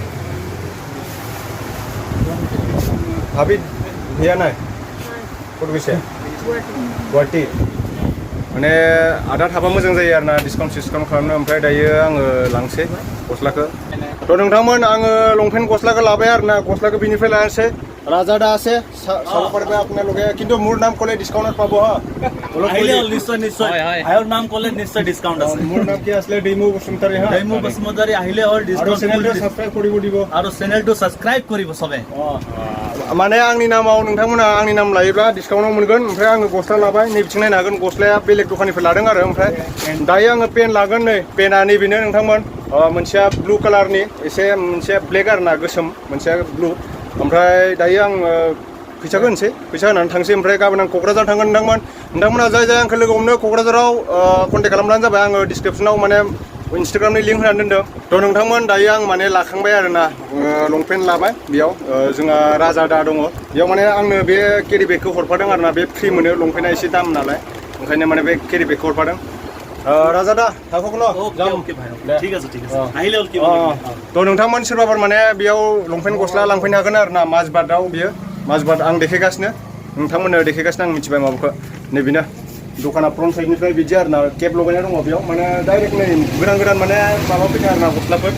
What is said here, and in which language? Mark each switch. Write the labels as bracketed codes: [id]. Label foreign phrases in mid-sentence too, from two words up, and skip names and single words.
[brx] भाभी भैया नाय कत গৈছে गुवाहाटी माने आदा थाबा मोजां जायो आरोना डिसकाउन्ट खालामनो। ओमफ्राय दायो आङो लांसै गस्लाखौ। थ' नोंथांमोन आङो लंपेन्ट गस्लाखौ लाबाय आरोना। गस्लाखौ बिनिफ्राय लानोसै राजादा [as] আছে চাব পাৰিব আপোনালোকে কিন্তু মোৰ নাম ক'লে ডিছকাউণ্ট পাব হা। আহিলে নিশ্চয় আয়ৰ নাম ক'লে নিশ্চয় ডিছকাউণ্ট আছে। মোৰ নাম কি আছিলে ডেমু বসুমতাৰী হা। ডেমু বসুমতাৰী আহিলে হ'ল ডিছকাউণ্ট। চেনেলটো সাবস্ক্ৰাইব কৰিব দিব আৰু চেনেলটো সাবস্ক্ৰাইব কৰিব সবে। [brx] माने आंनि नामाव नोंथांमोना आंनि नाम लायोब्ला डिसकाउन्टआव मोनगोन। ओमफ्राय आङो गस्ला लाबाय नैबिथिं नायनो हागोन गस्लाया बेलेग दखाननिफ्राय लादों आरो। ओमफ्राय दायो आङो पेन लागोन। नै पेना नैबेनो नोंथांमोन मोनसेया ब्लु कालारनि एसे मोनसेया ब्लेक आरोना गोसोम मोनसेया ब्लु। ओमफ्राय दायो आं फैसाखौ होनोसै फैसा होनानै थांसै। ओमफ्राय गाबोन आं क'क्राझार थांगोन। नोंथांमोना जाय आंखौ लोगो हमनो क'क्राझाराव कन्टेक्ट खालामब्लानो जाबाय। आङो डिसक्रिपसनाव माने इन्सटाग्रामनि लिंक होनानै दोनदों। थ' नोंथांमोन दायो आं माने लाखांबाय आरोना लंपेन्ट लाबाय। बेयाव जोंहा राजादा दङ। बेयाव माने आंनो बे केरि बेगखौ हरफादों आरोना। बे फ्रि मोनो लंपेन्टआ एसे दाम नालाय ओंखायनो माने बे केरि बेगखौ हरफादों। राजादा थाखौल' [as] ঠিক আছে আহিলে হ'ল কি [brx] थ' नोंथांमोन सोरबाफोर माने बेयाव लंपेन्ट गस्ला लांफैनो हागोन आरोना माजबाटआव। बियो माजबाट आं देखायगासिनो नोंथांमोननो देखायगासिनो आं मिथिबाय माबाखौ। नैबेनो दखाना फ्रन्ट साइडनिफ्राय बिदि आरोना केब लगायनाय दङ बेयाव माने डाइरेक्ट नै गोदान माने माबा फैदों आरोना गस्लाफोर।